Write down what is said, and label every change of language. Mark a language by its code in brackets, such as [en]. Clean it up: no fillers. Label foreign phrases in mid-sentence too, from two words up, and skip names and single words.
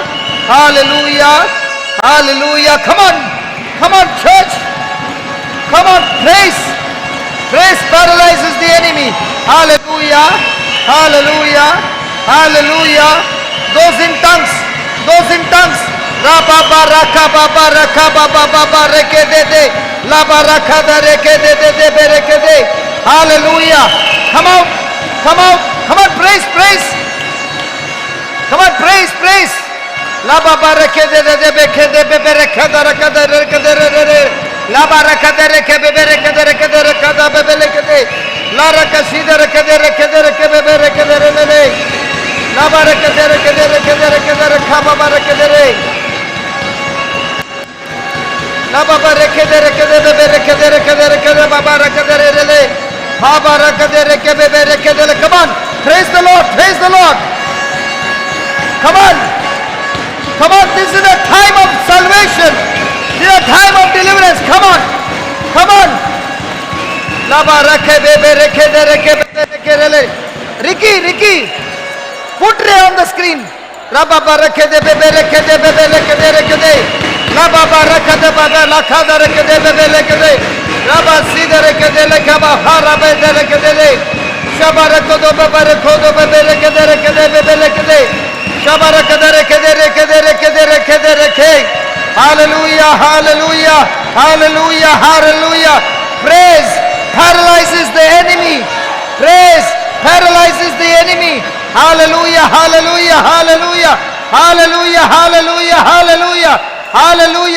[en] Hallelujah. Hallelujah. Come on. Come on, church. Come on. Praise. Praise paralyzes the enemy. Hallelujah. Hallelujah. Hallelujah. Those in tongues. Those in tongues. Rababa raka baba raka baba baba reke de de. Laba raka da reke de de de be reke de. Hallelujah. Come out. Come out. Come on. Praise. Praise. Come on. Praise. Praise. Laba reke de de de beke de be be reke da reke de reke de re re. Laba reke de reke be be reke de reke de reke da be be reke de. La reke si de reke de be be reke de re re. Laba reke de reke de reke baba reke de re. Laba reke de be be reke de baba reke de re re. Baba reke de reke be be reke de. Come on, praise the Lord, praise the Lord. Come on, come on. This is a time of salvation. This is a time of deliverance. Come on, come on. Laba reke be be reke de re. Ricky, put Ray on the screen. Rababa reke de be be reke de. Laba reke de baba lakha de reke de be be reke de. Raba si de reke de lekaba harabe de reke de. Shaba reke do be be reke de be be reke de. Shaba reke de reke de. Hallelujah, hallelujah, hallelujah, hallelujah. Praise paralyzes the enemy. Praise paralyzes the enemy. Hallelujah, hallelujah, hallelujah, hallelujah, hallelujah, hallelujah, hallelujah.